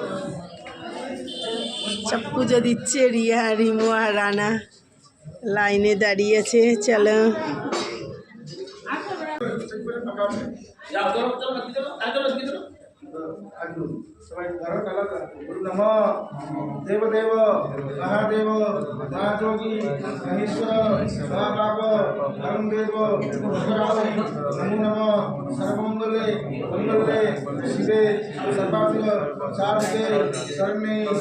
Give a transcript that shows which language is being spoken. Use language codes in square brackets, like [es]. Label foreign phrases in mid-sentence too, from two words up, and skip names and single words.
[bn] সব পুজো দিচ্ছে, রিয়া, রিমু আর রানা লাইনে দাঁড়িয়েছে। চলো [sa] नमो देवदेव महादेव महाजोगी महेश्वर महापाप अरुणदेव नमो नमः सर्वमंगले मंगले शिवे सर्वार्थ साधके शरण्ये